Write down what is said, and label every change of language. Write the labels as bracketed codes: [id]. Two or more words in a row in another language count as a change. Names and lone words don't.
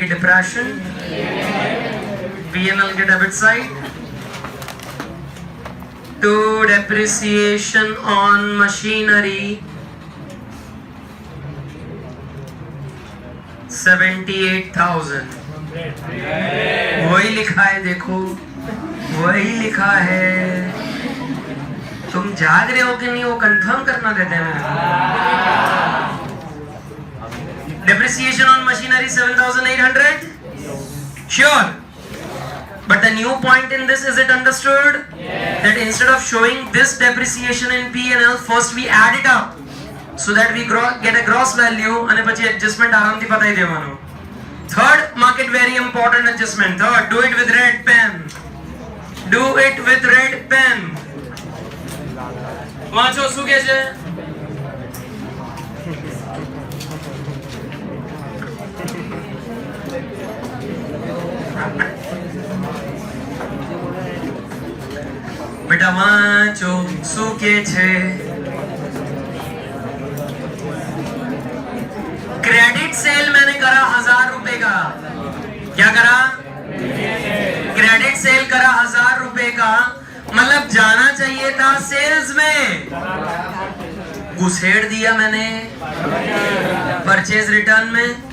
[en] depression PNL के debit side to depreciation on machinery 78,000. [hi] वही लिखा है, देखो वही लिखा है. तुम जाग रहे हो कि नहीं वो कंफर्म करना देते हैं. [en] depreciation on machinery 7,800. sure. But the new point in this, is it understood? That instead of showing this depreciation in P&L, first we add it up so that we get a gross value [gu] અને પછી adjustment આરામથી બતાવી દેવાનો. [en] Third market very important adjustment. Third, do it with red pen. Do it with red pen. [gu] વાંચો શું કહે છે? બેટા વાંચો શું કહે છે? [en] credit sale [hi] मैंने करा 1000 रुपए का. क्या करा? [en] credit sale [hi] करा 1000 रुपए का. मतलब जाना चाहिए था सेल्स में, घुसेड़ दिया मैंने [en] purchase return [hi] में.